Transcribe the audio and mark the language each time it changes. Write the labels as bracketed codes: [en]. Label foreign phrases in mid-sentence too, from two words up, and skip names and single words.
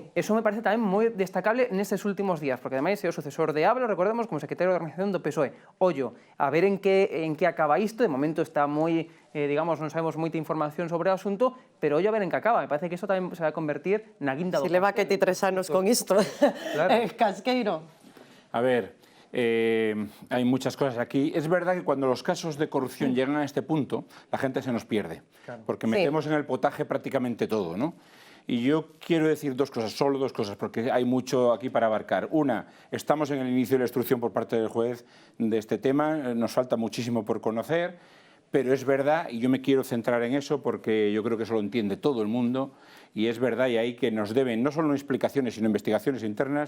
[es] Eso me parece [gl] tamén moi destacable nestes últimos días, porque ademais é o sucesor de Ábalos, recordemos, como secretario de organización do PSOE. Ollo, a ver en que acaba isto, de momento está moi, digamos, non sabemos moita información sobre o asunto, pero ollo a ver en que acaba. Me parece que iso tamén se vai convertir na guinda do... Si leva que ti 3 anos con isto. Claro. Casqueiro. [es] A ver, hay muchas cosas aquí. Es verdad que cuando los casos de corrupción llegan a este punto, la gente se nos pierde, porque metemos en el potaje prácticamente todo, ¿no? Y yo quiero decir dos cosas, solo dos cosas, porque hay mucho aquí para abarcar. Una, estamos en el inicio de la instrucción por parte del juez de este tema, nos falta muchísimo por conocer, pero es verdad, y yo me quiero centrar en eso porque yo creo que eso lo entiende todo el mundo, y es verdad, y ahí que nos deben no solo explicaciones, sino investigaciones internas.